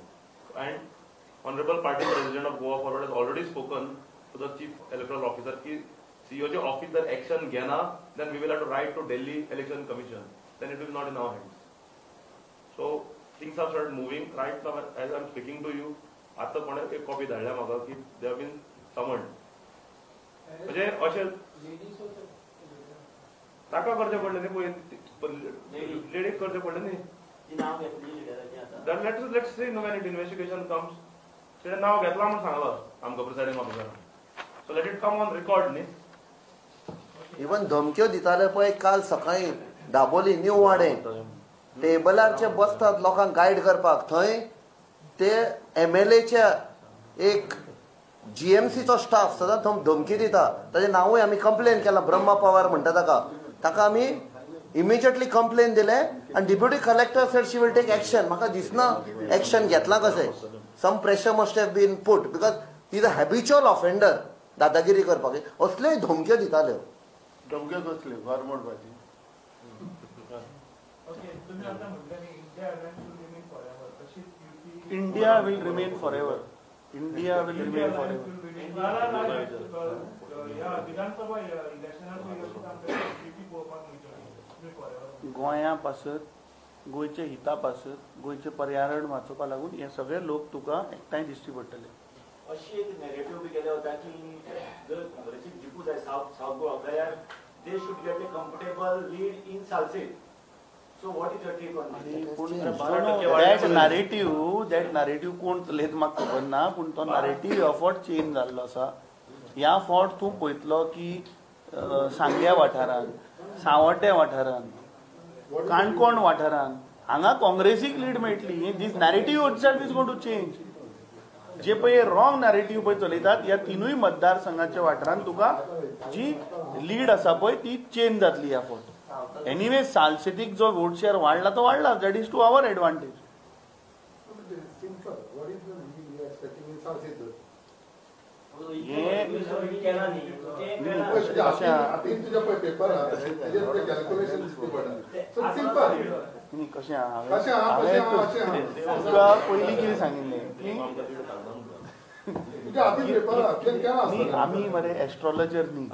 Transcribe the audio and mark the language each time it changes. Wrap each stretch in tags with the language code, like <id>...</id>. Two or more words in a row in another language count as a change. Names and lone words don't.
<en>And Honorable Party President of Goa Forward has already spoken to the Chief Electoral Officer ki COJ office that action gana, then we will have to write to Delhi Election Commission. Then it will not in our hands. So things have started moving right now as I'm speaking to you.</en> <kok>आता कोणे एक कॉपी धाडल्या म्हाका की</kok> <en>they have been summoned.</en> <kok>म्हणजे अशें ताका करचें पडलें न्ही पळय लेडीक करचें पडलें न्ही.</kok> <en>let's see no when it investigation comes.</en> <kok>तेणें नांव घेतलां म्हूण सांगलां आमकां</kok> <en>presiding officer. so let it come on record न्ही.</en> <kok>इवन धमक्यो दिताले पळय काल सकाळी दाबोली न्यू वाडे टेबलारचे बसतात लोकांक गायड करपाक. थंय ते MLAच्या एक GMCचो स्टाफ सदांच थंय धमकी दिता. ताचें नांवूय आमी कंप्लेन केलां. ब्रह्मा पवार म्हणटा ताका आमी</kok> <en>immediately complaint</en> <kok>दिलें आनी</kok> <en>deputy collector said she will take action.</en> <kok>म्हाका दिसना एक्शन घेतलां कशें.</kok> <en>some pressure must have been put because he is a habitual offender</en> <kok>दादागिरी करपाक. असल्योय धमक्यो दिताल्यो. धमक्यो कसल्यो गव्हर्नमेंट भाजी.</kok> <en>India will remain forever. India will remain forever.</en> <kok>गोंया पासत गोंयचे हिता पासत गोंयचे पर्यावरण वाचोवपा लागून हे सगळे लोक तुका एकठांय दिश्टी पडटले. अशी एक नेगेटिव्ह बी केले होता की जर काँग्रेसीक जिखूं जाय सावथ गोवा जाल्यार</kok> <en>they should get a comfortable lead in Salcete. So what is your take on this? that narrative</en> <kok>कोण चलयत म्हाका खबर ना. पूण तो नरेटिव्ह ह्या फावट चेंज जाल्लो आसा. ह्या फावट तूं पळयतलो की सांग्या वाठारांत सावड्ड्या वाठारांत काणकोण वाठारांत हांगा काँग्रेसीक लीड मेळटली.</kok> <en>this narrative itself is going to change.</en> <kok>जे पळय</kok> <en>wrong narrative</en> <kok>पळय चलयतात ह्या तिनूय मतदारसंघाच्या वाठारांत तुका जी लीड आसा पळय ती चेंज जातली ह्या फावट. एनिवे सालसेतीक जो</kok> <en>vote share</en> <kok>वाढला तो वाढला.</kok> <en>that is to our advantage.</en> <kok>कशें तुका पयलीं कितें सांगिल्लें की आमी मरे एस्ट्रॉलॉजर न्ही.</kok>